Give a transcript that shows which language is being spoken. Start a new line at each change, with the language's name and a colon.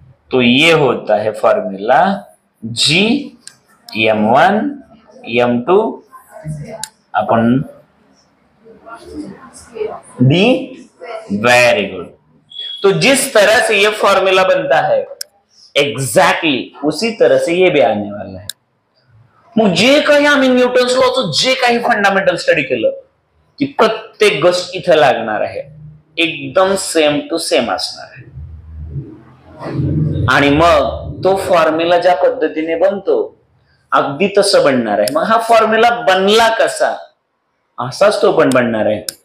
Hindi: तो ये होता है फॉर्मूला G m1 m2 अपन d.
English: Very good.
Hindi: तो जिस तरह से ये फॉर्मूला बनता है एक्झॅक्टली उसी तरह से ये भी आने वाला है.
Marathi: मग जे काही आम्ही न्यूटन्स लॉचं जे काही फंडामेंटल स्टडी केलं की प्रत्येक गोष्ट इथं लागणार आहे, एकदम सेम टू सेम असणार आहे. आणि मग तो फॉर्म्युला ज्या पद्धतीने बनतो अगदी तसं बनणार आहे. मग हा फॉर्म्युला बनला कसा, असाच तो पण बनणार आहे.